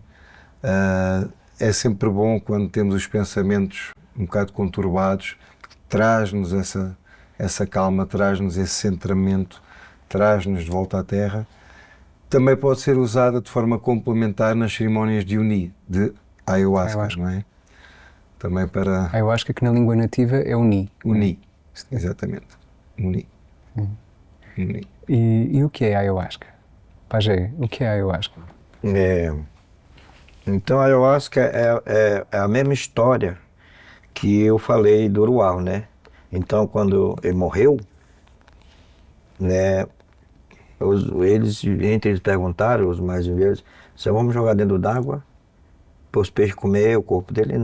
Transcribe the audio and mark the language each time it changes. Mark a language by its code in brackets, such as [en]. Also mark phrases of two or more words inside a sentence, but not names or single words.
[pt] É sempre bom quando temos os pensamentos um bocado conturbados, traz-nos essa calma, traz-nos esse centramento, traz-nos de volta à terra. Também pode ser usada de forma complementar nas cerimónias de uni, de ayahuasca, não é? Também para... A ayahuasca, que na língua nativa é uni. Uni, exatamente. Uni. Uni. E o que é a ayahuasca? Pajé, o que é a ayahuasca? Então a ayahuasca é a mesma história que eu falei do Urual, né? Então quando ele morreu, né, eles perguntaram, os mais velhos, se vamos jogar dentro d'água para os peixes comer o corpo dele?